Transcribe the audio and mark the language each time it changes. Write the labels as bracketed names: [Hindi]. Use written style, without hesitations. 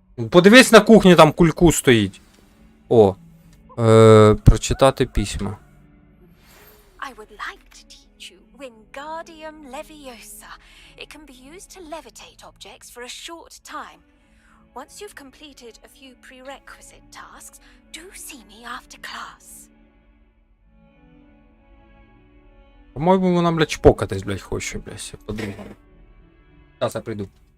[Ukrainian] Подивись на кухні, там кульку стоїть. О. Прочитати письма. [English] I would like to teach you Wingardium Leviosa. It can be used to levitate objects for a short time. Once you've completed a few prerequisite tasks, do see me after class. [Ukrainian] По-моєму, вона, блядь, чпокатись, блядь, хоче, блядь. Подумай. Зараз я прийду.